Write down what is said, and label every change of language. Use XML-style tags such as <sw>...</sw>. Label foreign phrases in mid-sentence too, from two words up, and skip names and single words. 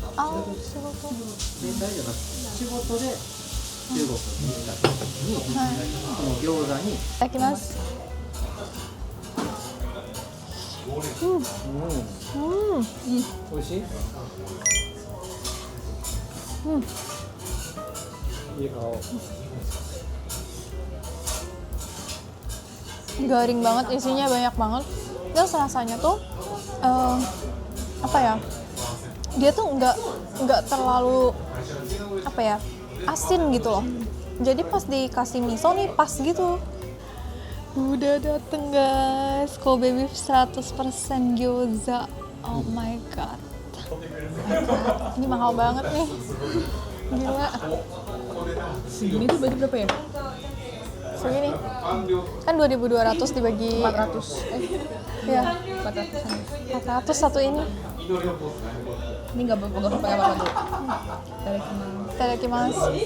<ja>兵隊じゃなくて仕事で中国に行った時に、この餃子にいただきます。美味しい？いい顔。</ja> <id>Garing banget, isinya banyak banget. Terus rasanya tuh dia tuh nggak terlalu asin gitu loh. Jadi pas dikasih miso nih pas gitu. Udah dateng guys,</id> <en>Kobe beef</en> <id>100% gyoza.</id> <en>Oh my god.</en> <id>Ini mahal banget nih. Gila. Segini tuh berarti berapa ya? Segini. Kan 2.200 dibagi 400. Ya, 400. 400 satu ini. Ini nggak pakai apa-apa tuh.</id> <ja>Itadakimasu.</ja>